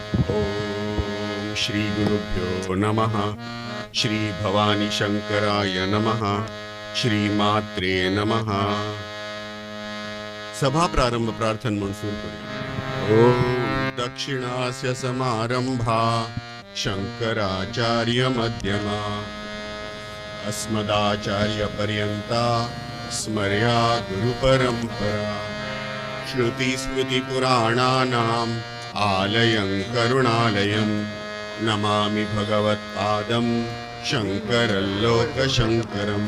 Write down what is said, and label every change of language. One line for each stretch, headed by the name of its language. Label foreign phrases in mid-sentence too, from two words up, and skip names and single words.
Sanskrit: ओम श्री गुरुभ्यो नमः. श्री भवानी शंकराय नमः. श्री मात्रे नमः.
Marathi: सभा प्रारंभ प्रार्थन म्हणून सुरू करूया.
Sanskrit: ओम दक्षिणास्य समारंभा शंकराचार्य मध्यमा अस्मदाचार्य पर्यंता स्मर्या गुरु परंपरा. श्रुति स्मृति पुराणानाम् आलयं करुणालयं नमामि भगवत्पादं शंकरं लोकशंकरं.